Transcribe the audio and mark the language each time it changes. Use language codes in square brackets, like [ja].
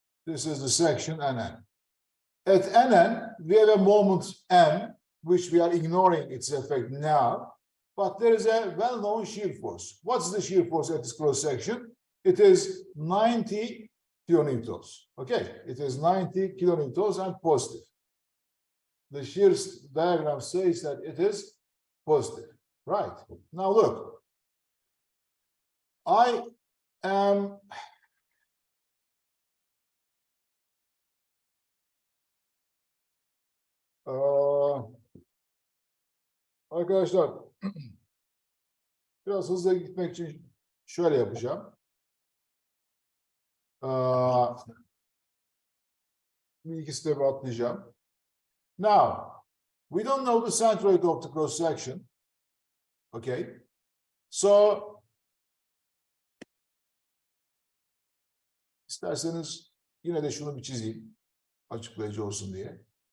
[en] This is the section NN. At NN, we have a moment M, which we are ignoring its effect now, but there is a well-known shear force. What's the shear force at this cross section? It is 90 kilonewtons. Okay, it is 90 kilonewtons and positive. The shear diagram says that it is positive. Right. Now look, I am [tr] arkadaşlar biraz hızlı gitmek için şöyle yapacağım. Bir iki step atlayacağım. [en] Now, we don't know the centroid of the cross section. Okay, so [tr] isterseniz yine de şunu bir çizeyim açıklayıcı olsun diye.